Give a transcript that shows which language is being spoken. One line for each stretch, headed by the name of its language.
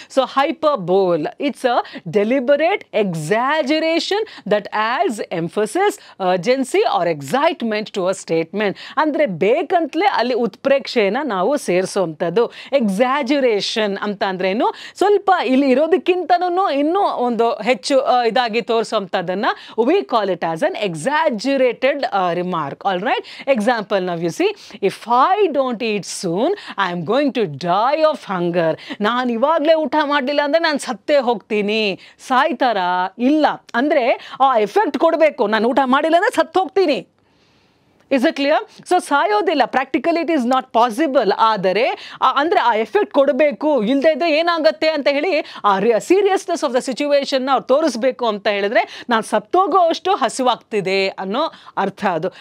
English: So hyperbole it's a deliberate exaggeration that adds emphasis, urgency or excitement to a statement.
Kannada: ಅಂದರೆ ಬೇಕಂತಲೇ ಅಲ್ಲಿ ಉತ್ಪ್ರೇಕ್ಷೆಯನ್ನು ನಾವು ಸೇರಿಸುವಂಥದ್ದು. Exaggeration ಅಂತ ಅಂದ್ರೇನು, ಸ್ವಲ್ಪ ಇಲ್ಲಿ ಇರೋದಕ್ಕಿಂತನೂ ಇನ್ನೂ ಒಂದು ಹೆಚ್ಚು ಇದಾಗಿ ತೋರಿಸುವಂಥದ್ದನ್ನು
English: We call it as an exaggerated remark. All right. Example, now you see, if I don't eat soon, I am going to die of hunger.
Kannada: ನಾನು ಇವಾಗಲೇ ಊಟ ಮಾಡಲಿಲ್ಲ ಅಂದರೆ ನಾನು ಸತ್ತೇ ಹೋಗ್ತೀನಿ. ಸಾಯ್ತಾರ? ಇಲ್ಲ. ಅಂದರೆ ಆ ಎಫೆಕ್ಟ್ ಕೊಡಬೇಕು. ನಾನು ಊಟ ಮಾಡಿಲ್ಲ ಅಂದರೆ ಸತ್ತು ಹೋಗ್ತೀನಿ.
English: Is it clear?
Kannada: So ಸಾಯೋದಿಲ್ಲ,
English: Practically it is not possible.
Kannada: ಆದರೆ ಅಂದರೆ ಆ ಎಫೆಕ್ಟ್ ಕೊಡಬೇಕು, ಇಲ್ಲದೆ ಇದ್ದರೆ ಏನಾಗುತ್ತೆ ಅಂತ ಹೇಳಿ ಆ ಸೀರಿಯಸ್ನೆಸ್ ಆಫ್ ದ ಸಿಚುವೇಶನ್ನ ಅವ್ರು ತೋರಿಸ್ಬೇಕು ಅಂತ ಹೇಳಿದ್ರೆ ನಾನು ಸತ್ತೋಗೋ ಅಷ್ಟು ಹಸಿವಾಗ್ತಿದೆ ಅನ್ನೋ ಅರ್ಥ ಅದು.